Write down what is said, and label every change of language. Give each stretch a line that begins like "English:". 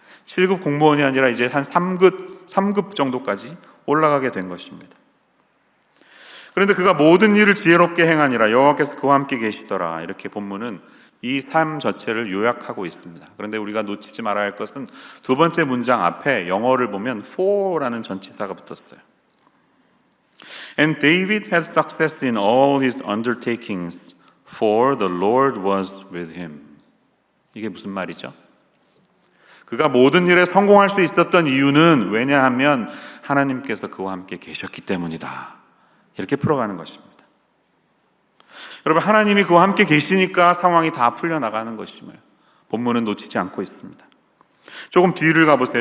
Korean: 7급 공무원이 아니라 이제 한 3급 정도까지 올라가게 된 것입니다. 그런데 그가 모든 일을 지혜롭게 행하니라 여호와께서 그와 함께 계시더라 이렇게 본문은 이 삶 자체를 요약하고 있습니다. 그런데 우리가 놓치지 말아야 할 것은 두 번째 문장 앞에 영어를 보면 for라는 전치사가 붙었어요.
English: And David had success in all his undertakings, for the Lord was with him.
Korean: 이게 무슨 말이죠? 그가 모든 일에 성공할 수 있었던 이유는 왜냐하면 하나님께서 그와 함께 계셨기 때문이다. 이렇게 풀어가는 것입니다. 여러분, 하나님이 그와 함께 계시니까 상황이 다 풀려나가는 것임을 본문은 놓치지 않고 있습니다. 조금 뒤를 가보세요.